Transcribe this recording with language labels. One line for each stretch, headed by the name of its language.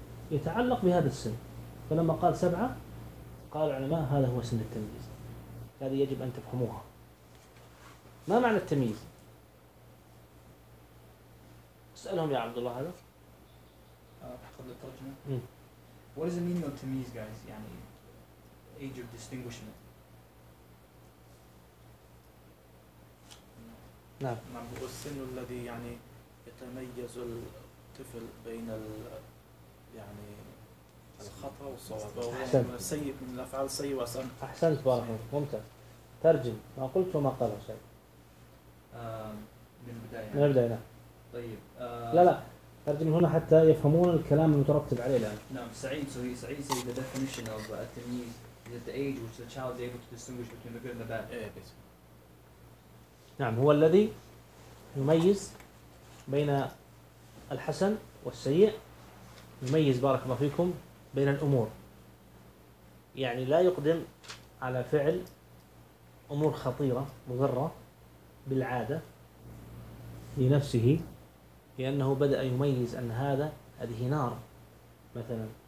Arabic: يتعلق بهذا السن. فلما قال سبعة قال العلماء هذا هو سن التمييز. هذه يجب أن تفهموها. ما معنى التمييز؟ اسألهم يا عبد الله هذا. قبل الترجمة.
English: What does it mean of tamiz, guys? يعني age of distinguishment.
Arabic: نعم. ما هو السن الذي يعني يتميز الطفل بين يعني الخطأ والصواب. أحسن. سيء من الأفعال سيء وسن. أحسنت بارك الله. ممتاز. ترجم. ما قلت وما قاله شيء. من البداية. من البداية. طيب. لا لا. ترجم هنا حتى يفهمون الكلام المترتب عليه الآن. نعم. سعيد.
English: سعيد says the definition of the tamiz is at the age which the child is able to distinguish between the good and the bad.
Arabic: نعم. هو الذي يميز بين الحسن والسيء. يميز بارك الله فيكم بين الأمور. يعني لا يقدم على فعل أمور خطيرة مضرة بالعادة لنفسه، لأنه بدأ يميز أن هذه نار مثلا.